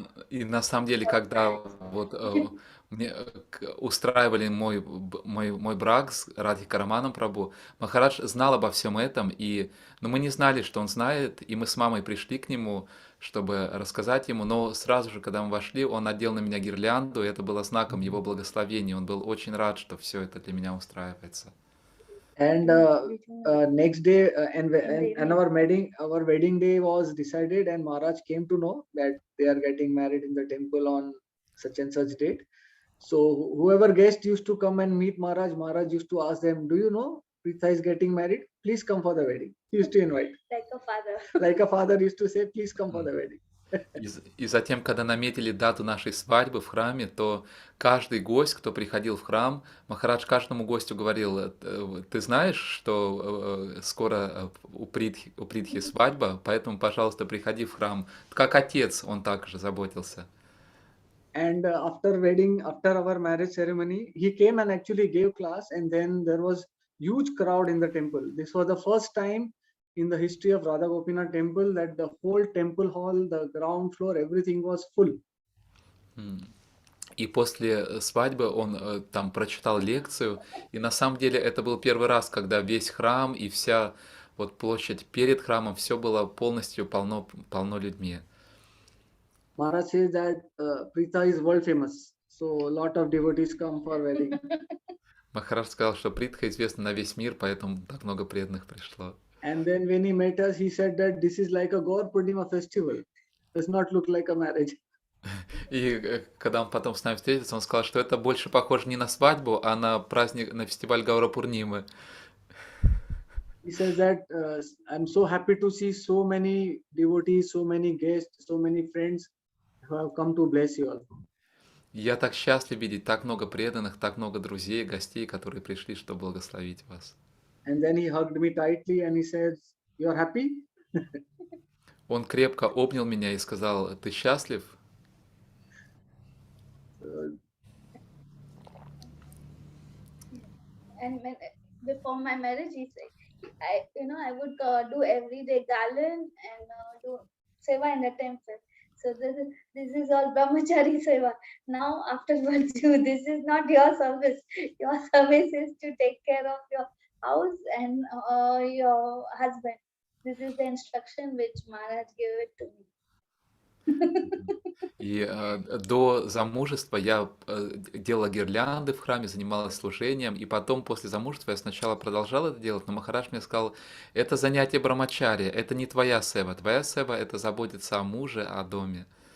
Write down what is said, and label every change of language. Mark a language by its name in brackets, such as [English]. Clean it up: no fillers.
[Russian] И на самом деле, когда вот мне устраивали мой брак с Радхика Раманом Прабу, Махарадж знал обо всем этом, но мы не знали, что он знает, и мы с мамой пришли к нему, чтобы рассказать ему, но сразу же, когда мы вошли, он надел на меня гирлянду, и это было знаком его благословения. Он был очень рад, что все это для меня устраивается. [English] And next day, and our wedding day was decided, and Maharaj came to know that they are getting married in the temple on such and such date. So whoever guest used to come and meet Maharaj, Maharaj used to ask them, do you know Pritha is getting married? Please come for the wedding. He used to invite. Like a father. Like a father used to say, please come for the wedding. [Russian] И затем, когда наметили дату нашей свадьбы в храме, то каждый гость, кто приходил в храм, Махарадж каждому гостю говорил, ты знаешь, что скоро у Притхи свадьба, поэтому, пожалуйста, приходи в храм. Как отец, он также заботился. [English] And after our marriage ceremony, he came and actually gave class, and then there was huge crowd in the temple. This was the first time in the history of Radha Gopinath temple that the whole temple hall, the ground floor, everything was full. [Russian] И после свадьбы он там прочитал лекцию, и на самом деле это был первый раз, когда весь храм и вся вот площадь перед храмом, все было полностью полно людьми. [English] Maharaj says that Prita is world famous, so a lot of devotees come for wedding. [Russian] Махарадж сказал, что Притха известна на весь мир, поэтому так много преданных пришло. [English] And then when he met us, he said that this is like a Gaur Purnima festival. Does not look like a marriage. [Russian] И когда он потом с нами встретился, он сказал, что это больше похоже не на свадьбу, а на праздник, на фестиваль Гаура Пурнимы. [English] He says that I'm so happy to see so many devotees, so many guests, so many friends who have come to bless you all. [Russian] Я так счастлив видеть так много преданных, так много друзей, гостей, которые пришли, чтобы благословить вас. [English] And then he hugged me tightly and he said, "You're happy?" [Russian] Он крепко обнял меня и сказал, ты счастлив? [English] And before my marriage, he said, I would do everyday garland and do seva in the temple. So this is all brahmachari seva. Now afterwards, this is not your service. Your service is to take care of your house and your husband. This is the instruction which Maharaj gave it to me. [Russian] И до замужества я делала гирлянды в храме, занималась служением, и потом после замужества я сначала продолжала это делать, но Махарадж мне сказал, это занятие брамачари, это не твоя сева это заботиться о муже, о доме.